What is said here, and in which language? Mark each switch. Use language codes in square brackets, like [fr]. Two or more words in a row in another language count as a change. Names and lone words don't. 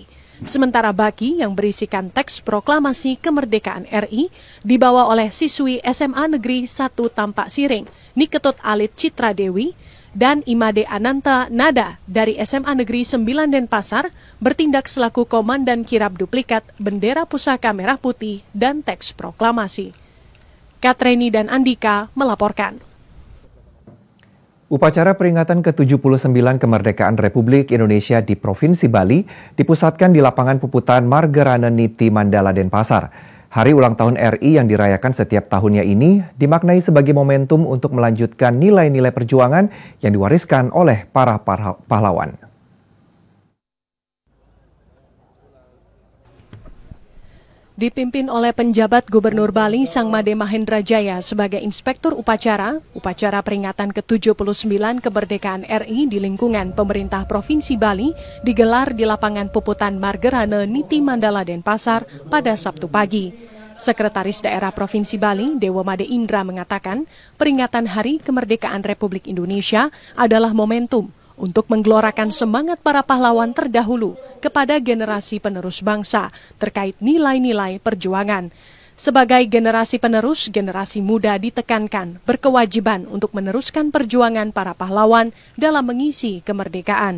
[id] Sementara baki yang berisikan teks proklamasi kemerdekaan RI dibawa oleh siswi SMA Negeri 1 Tampak Siring, Niketut Alit Citra Dewi, dan Imade Ananta Nada dari SMA Negeri 9 Denpasar bertindak selaku komandan kirap duplikat bendera pusaka merah putih dan teks proklamasi. Katreni dan Andika melaporkan. Upacara peringatan ke-79 kemerdekaan Republik Indonesia di Provinsi Bali dipusatkan di lapangan Puputan Margerane Niti Mandala Denpasar. Hari ulang tahun RI yang dirayakan setiap tahunnya ini dimaknai sebagai momentum untuk melanjutkan nilai-nilai perjuangan yang diwariskan oleh para pahlawan. Dipimpin oleh penjabat Gubernur Bali Sangmade Mahendra Jaya sebagai inspektur upacara peringatan ke-79 kemerdekaan RI di lingkungan pemerintah Provinsi Bali digelar di lapangan Puputan Margerane Niti Mandala Denpasar pada Sabtu pagi. Sekretaris Daerah Provinsi Bali, Dewo Made Indra, mengatakan peringatan Hari Kemerdekaan Republik Indonesia adalah momentum untuk menggelorakan semangat para pahlawan terdahulu kepada generasi penerus bangsa terkait nilai-nilai perjuangan. Sebagai generasi penerus, generasi muda ditekankan berkewajiban untuk meneruskan perjuangan para pahlawan dalam mengisi kemerdekaan.